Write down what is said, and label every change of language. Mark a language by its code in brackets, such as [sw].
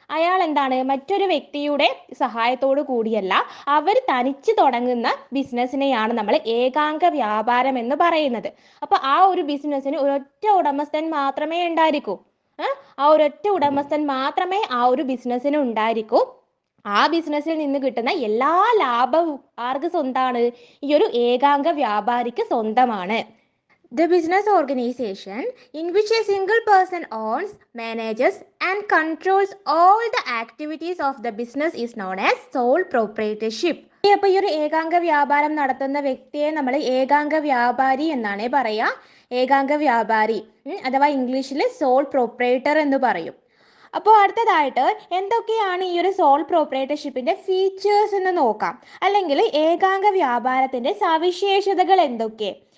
[ml] അയാൾ എന്താണ്, മറ്റൊരു വ്യക്തിയുടെ സഹായത്തോടു കൂടിയല്ല, അവർ തനിച്ച് തുടങ്ങുന്ന ബിസിനസ്സിനെയാണ് നമ്മൾ ഏകാംഗ വ്യാപാരം എന്ന് പറയുന്നത്. അപ്പോൾ ആ ഒരു ബിസിനസ്സിന് ഒരൊറ്റ ഉടമസ്ഥൻ മാത്രമേ ഉണ്ടായിരിക്കൂ. ആ ഒരൊറ്റ ഉടമസ്ഥൻ മാത്രമേ ആ ഒരു ബിസിനസ്സിന് ഉണ്ടായിരിക്കൂ. ആ ബിസിനസ്സിൽ നിന്ന് കിട്ടുന്ന എല്ലാ ലാഭവും ആർക്ക് സ്വന്തമാണ്? ഈ ഒരു ഏകാംഗ വ്യാപാരിക്ക് സ്വന്തമാണ്. [en] The business organization in which a single person owns, manages and controls all the activities of the business is known as sole proprietorship. [ml] അപ്പോൾ ഈ ഒരു ഏകാംഗ വ്യാപാരം നടത്തുന്ന വ്യക്തിയെ നമ്മൾ ഏകാംഗ വ്യാപാരി എന്നാണ് പറയുക. ഏകാംഗ വ്യാപാരി അഥവാ ഇംഗ്ലീഷിൽ സോൾ പ്രൊപ്രൈറ്റർ എന്ന് പറയും. അപ്പോൾ അടുത്തതായിട്ട് എന്തൊക്കെയാണ് ഈ ഒരു സോൾ പ്രൊപ്രൈറ്റർഷിപ്പിന്റെ ഫീച്ചേഴ്സ് എന്ന് നോക്കാം. അല്ലെങ്കിൽ ഏകാംഗ വ്യാപാരത്തിന്റെ സവിശേഷതകൾ എന്തൊക്കെ?